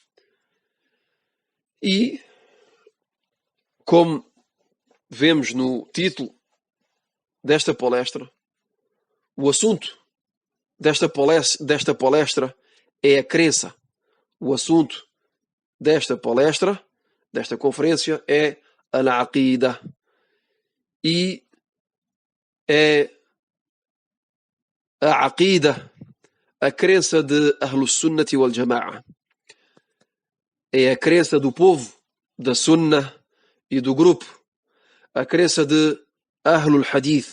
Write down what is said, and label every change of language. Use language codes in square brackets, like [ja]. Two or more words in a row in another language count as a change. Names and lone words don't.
[pt] E, como vemos no título desta palestra, o assunto desta palestra é a crença. O assunto desta palestra, desta conferência, é al-aqida. E é a aqida, a crença de [ar] أهل السنة والجماعة. [pt] É a crença do povo da Sunnah e do grupo. A crença de [ar] أهل الحديث.